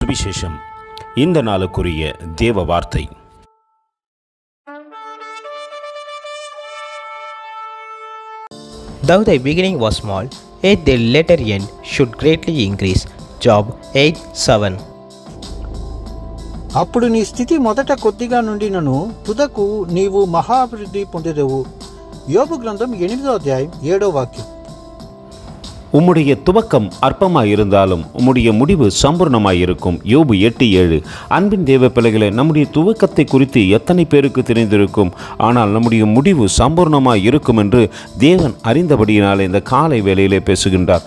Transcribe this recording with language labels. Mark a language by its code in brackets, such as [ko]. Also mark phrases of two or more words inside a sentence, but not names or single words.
[ta] சுவிசேஷம். இந்த நாளுக்குரிய தேவ வார்த்தை. [en] Though the beginning was small, yet the latter end should greatly increase. Job 8:7. [te] అప్పుడు నీ స్థితి మొదట కొద్దిగా నుండినను తుదకు నీవు మహాభివృద్ధి పొందెదవు. యోబు గ్రంథం 8వ అధ్యాయం 7వ వాక్యం. [ta] உம்முடைய துவக்கம் அற்பமாயிருந்தாலும் உம்முடைய முடிவு சம்பூர்ணமாயிருக்கும். யோபு 8:7. அன்பின் தேவ பிள்ளைகளே, நம்முடைய துவக்கத்தை குறித்து எத்தனை பேருக்கு தெரிந்திருக்கும்? ஆனால் நம்முடைய முடிவு சம்பூர்ணமாய் இருக்கும் என்று தேவன் அறிந்தபடியினாலே இந்த காலை வேளையிலே பேசுகின்றார்.